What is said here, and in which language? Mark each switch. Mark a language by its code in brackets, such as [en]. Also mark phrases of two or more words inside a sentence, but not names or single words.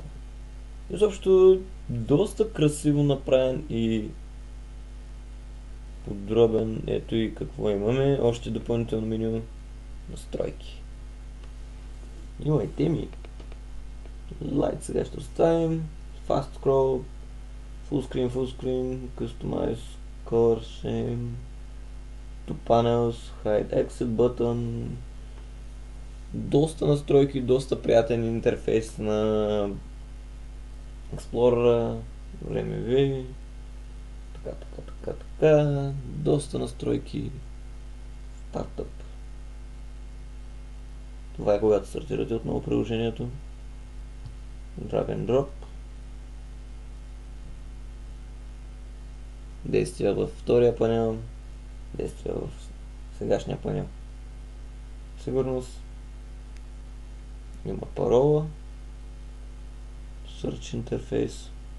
[bg] Изобщо доста красиво направен и подробен. Ето и какво имаме. Още допълнително меню, настройки. Има и теми. Light сега ще оставим. [en] Fast scroll, full screen, customize, color scheme, two panels, hide exit button. [bg] Доста настройки, доста приятен интерфейс на Explorer, времеви, така, доста настройки, стартъп. Това е когато стартирате отново приложението. [en] Drag and drop. [bg] Действия във втория панел, действия в сегашния панел. Сигурност. Има парола. Search интерфейс.